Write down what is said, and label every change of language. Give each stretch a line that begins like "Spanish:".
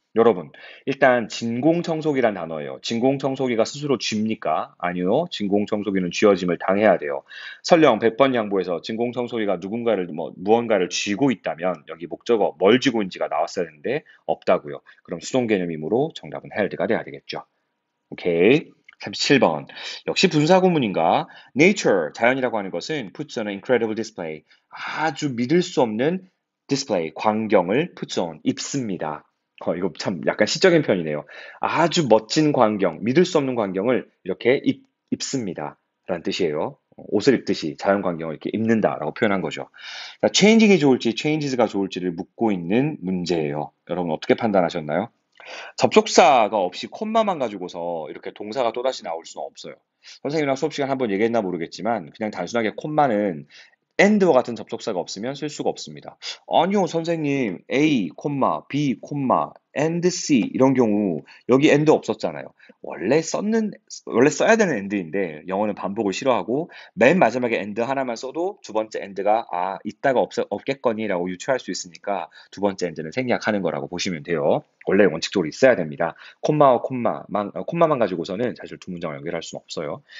Korean: 여러분, 일단 진공청소기란 단어예요. 진공청소기가 스스로 쥡니까? 아니요. 진공청소기는 쥐어짐을 당해야 돼요. 설령 100번 양보해서 진공청소기가 누군가를 무언가를 쥐고 있다면 여기 목적어 뭘 쥐고 있는지가 나왔어야 되는데 없다고요. 그럼 수동 개념이므로 정답은 held가 돼야 되겠죠. 오케이. 37번. 역시 분사구문인가?
English: Nature,
Korean: 자연이라고 하는 것은
English: puts on an incredible display.
Korean: 아주 믿을 수 없는 display, 광경을
English: puts on,
Korean: 입습니다. 이거 참 약간 시적인 편이네요. 아주 멋진 광경, 믿을 수 없는 광경을 이렇게 입습니다. 라는 뜻이에요. 옷을 입듯이 자연 광경을 이렇게 입는다라고 표현한 거죠. 자, changing이 좋을지 changes가 좋을지를 묻고 있는 문제예요. 여러분 어떻게 판단하셨나요? 접속사가 없이 콤마만 가지고서 이렇게 동사가 또다시 나올 수는 없어요. 선생님이랑 수업 시간 한번 얘기했나 모르겠지만 그냥 단순하게 콤마는 and와 같은 접속사가 없으면 쓸 수가 없습니다. 아니요, 선생님. A, B, and C 이런 경우 여기 and 없었잖아요. 원래 써야 되는 and인데 영어는 반복을 싫어하고 맨 마지막에 and 하나만 써도 두 번째 and가 있다가 없겠거니라고 유추할 수 있으니까 두 번째 and는 생략하는 거라고 보시면 돼요. 원래 원칙적으로 있어야 됩니다. 콤마와 콤마만 가지고서는 사실 두 문장을 연결할 수는 없어요.